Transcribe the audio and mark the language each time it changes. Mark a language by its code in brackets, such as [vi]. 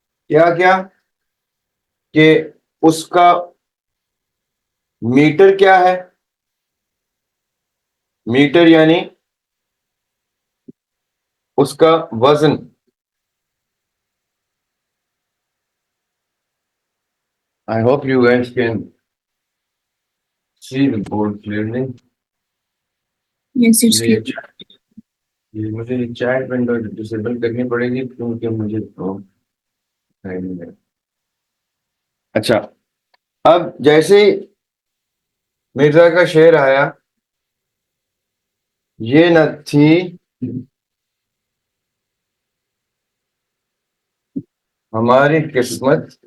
[ur] کیا کہ اس کا میٹر کیا ہے، میٹر یعنی اس کا وزن. [en] I hope you guys can see the board clearly. Yes, it's clear. [ur] مجھے چیٹ ونڈو ڈسیبل کرنی پڑے گی کیونکہ مجھے اچھا. اب جیسے مرزا کا شعر آیا، یہ نہ تھی ہماری قسمت